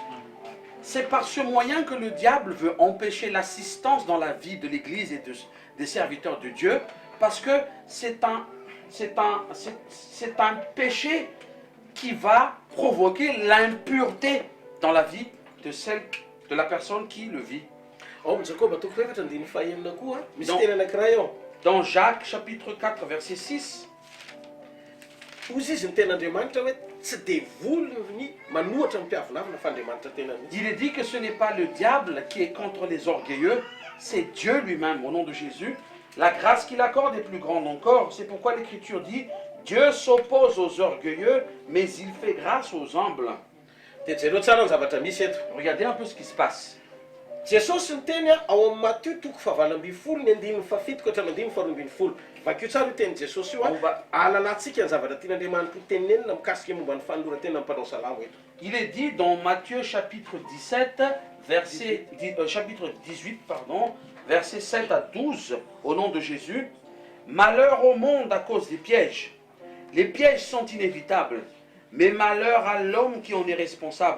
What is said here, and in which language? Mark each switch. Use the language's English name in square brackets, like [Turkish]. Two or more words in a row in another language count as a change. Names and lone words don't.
[French] C'est par ce moyen que le diable veut empêcher l'assistance dans la vie de l'Église et des serviteurs de Dieu, parce que c'est un péché qui va provoquer l'impureté dans la vie de la personne qui le vit. [Malagasy] Ao Jacob toko efatra andiny fahaenina koa misy teny anankiray ao. [French] Dans Jacques chapitre 4 verset 6, [Malagasy] Ozy izy ny ten'Andriamanitra hoe tsy devoliny manohatra mpiavonavina fa Andriamanitra tena mihitsy. [French] il est dit que ce n'est pas le diable qui est contre les orgueilleux, c'est Dieu lui-même au nom de Jésus. La grâce qu'il accorde est plus grande encore. C'est pourquoi l'Écriture dit Dieu s'oppose aux orgueilleux, mais il fait grâce aux humbles. [Malagasy] Dia jereo tsara ny zavatra misy eto. [French] Regardez un peu ce qui se passe. [Malagasy] Jesosy ny teny ao amin'ny Matthieu toko fahavalo ambin'ny folo ny andininy fafito ka hatramin'ny andininy faharoa ambin'ny folo. Vakio tsara io teny Jesosy io alalantsika ny zavatra tian'Andriamanitra ho tenenina mikasika momba ny fanoloran-tena mpanao salamo eto. [French] Il est dit dans Matthieu chapitre 17, chapitre 18, versets 7 à 12, au nom de Jésus. Malheur au monde à cause des pièges. Les pièges sont inévitables, mais malheur à l'homme qui en est responsable.